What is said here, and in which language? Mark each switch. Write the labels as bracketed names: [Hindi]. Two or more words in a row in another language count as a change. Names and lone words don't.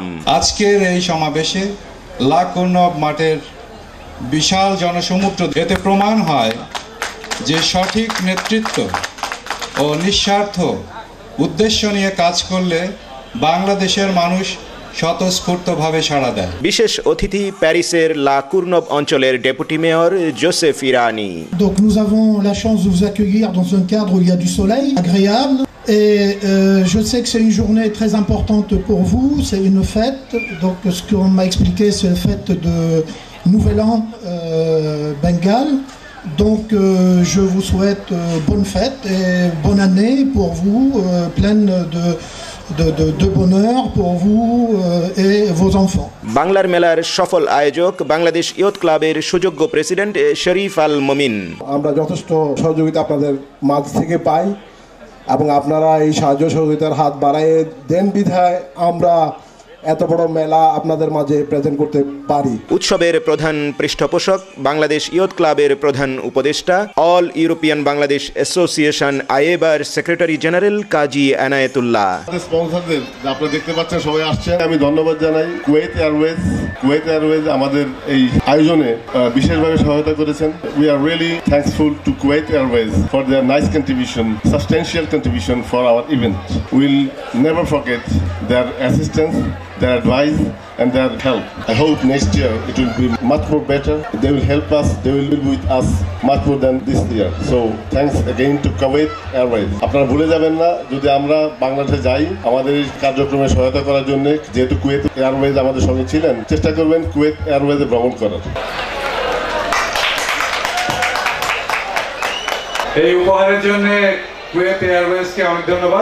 [Bangla] আজকের এই সমাবেশে লা কুর্নভ মাঠের বিশাল জনসমুদ্র এতে প্রমাণ হয় যে সঠিক নেতৃত্ব ও নিঃস্বার্থ উদ্দেশ্য নিয়ে কাজ করলে বাংলাদেশের মানুষ স্বতঃস্ফূর্তভাবে সাড়া দেয়। বিশেষ অতিথি প্যারিসের লা কুর্নভ অঞ্চলের ডেপুটি মেয়র জোসেফ ইরানি। [French] Donc nous avons la chance de vous accueillir dans un cadre où il y a du soleil agréable et je sais que c'est une journée très importante pour vous, c'est une fête. Donc ce qu'on m'a expliqué c'est la fête de Nouvel An Bengale. Donc je vous souhaite bonne fête et bonne année pour vous, pleine de bonheur pour vous et vos enfants. [Bangla] বাংলার মেলার সফল আয়োজক বাংলাদেশ ইয়ুথ ক্লাবের সুযোগ্য প্রেসিডেন্ট শরীফ আল মমিন। আমরা যথেষ্ট সহযোগিতা আপনাদের মাঝ থেকে পাই এবং আপনারা এই সাহায্য সহযোগিতার হাত বাড়ায় দেন বিধায় আমরা এত বড় মেলা আপনাদের মাঝে প্রেজেন্ট করতে পারি। উৎসবের প্রধান পৃষ্ঠপোষক বাংলাদেশ ইয়ুথ ক্লাবের প্রধান উপদেষ্টা অল ইউরোপিয়ান বাংলাদেশ অ্যাসোসিয়েশন আইএবার সেক্রেটারি জেনারেল কাজী এনায়েতুল্লাহ। স্পন্সরদের আপনারা দেখতে পাচ্ছেন সবাই আসছে, আমি ধন্যবাদ জানাই। কুয়েত এয়ারওয়েজ আমাদের এই আয়োজনে বিশেষভাবে সহায়তা করেছেন। [English] We are really thankful to Kuwait Airways for their nice contribution, substantial contribution for our event. Will never forget their assistance, their advice and their help. I hope next year it will be much more better. They will help us, they will be with us much more than this year. So thanks again to Kuwait Airways. [Bangla] আপনারা ভুলে যাবেন না যদি আমরা বাংলাদেশে যাই আমাদের এই কার্যক্রমে সহায়তা করার জন্য, যেহেতু কুয়েত এয়ারওয়েজ আমাদের সঙ্গে ছিলেন, চেষ্টা করবেন কুয়েত এয়ারওয়েজে ভ্রমণ করার। এই উপহারের জন্য কুয়েত এয়ারওয়েজকে অনেক ধন্যবাদ।